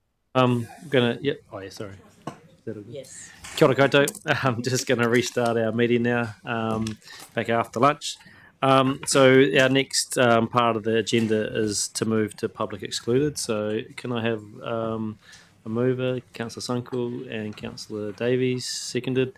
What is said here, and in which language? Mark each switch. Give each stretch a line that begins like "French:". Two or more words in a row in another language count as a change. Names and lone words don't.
English: Gonna. Yep. Oh yeah. Sorry. Yes.
Māori: Kia ora koutou.
English: I'm just going to restart our meeting now. Back after lunch. So our next part of the agenda is to move to public excluded. So can I have a mover, Councillor Sunkel and Councillor Davies, seconded.